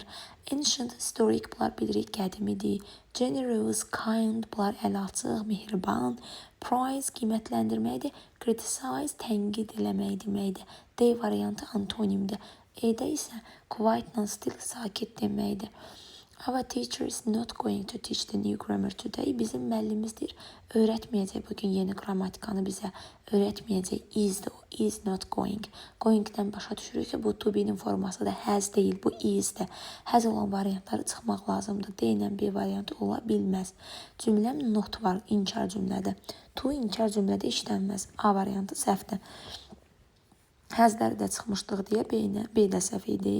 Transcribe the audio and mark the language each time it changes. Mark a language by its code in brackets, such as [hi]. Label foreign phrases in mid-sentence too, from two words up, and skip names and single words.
[en] Ancient, historic [az] bunlar bilirik qədimidir. [en] Generous, kind [az] bunlar əlaçıq, mehriban. Prize qiymətləndirməkdir. Criticize tənqid eləmək deməkdir. D variantı antonimdir. E-də isə [en] quiet, still, [az] sakit deməkdir. [en] Our teacher is not going to teach the new grammar today. [az] Bizim müəllimimiz deyir, öyrətməyəcək bugün yeni qrammatikanı bizə. Öyrətməyəcək. [en] Is not going. [az] Going-dən başa düşürük ki, bu [en] to be- [az] nin formasıdır. Has deyil, bu is-dir. Has olan variantları çıxmaq lazımdır. D ilə B variantı ola bilməz. Cümləm not var, inkar cümlədə. To inkar cümlədə işlənməz. A variantı səhvdir. Həzləri də çıxmışdıq deyə B də səhv idi.